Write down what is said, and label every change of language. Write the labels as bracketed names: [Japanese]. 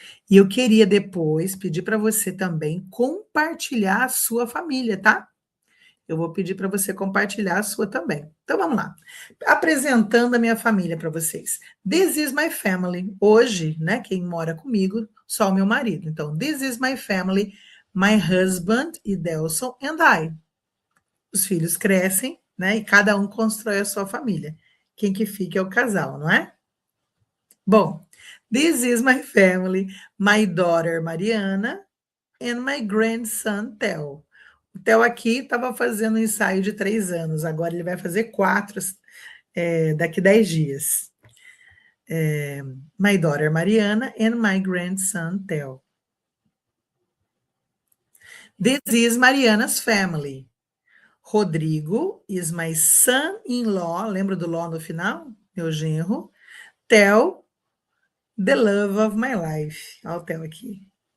[Portuguese] E eu queria depois pedir para você também compartilhar a sua família, tá? eu vou pedir para você compartilhar a sua também. Então vamos lá. Apresentando a minha família para vocês. [English] This is my family. [Portuguese] Hoje, né, quem mora comigo, só o meu marido. [English] Então, this is my family, my husband, Idelson, and I. [Portuguese] Os filhos crescem, né, e cada um constrói a sua família. Quem que fica é o casal, não é? [English] Bom, this is my family, my daughter Mariana and my grandson Theo. [Portuguese] O Theo aqui estava fazendo um ensaio de 3 anos, agora ele vai fazer 4 daqui 10 dias. [English] My daughter Mariana and my grandson Theo. This is Mariana's family. Rodrigo is my son-in-law, [Portuguese] lembra do law no final? Meu genro. [English] Theo, the love of my life. [Portuguese] Olha o Theo aqui.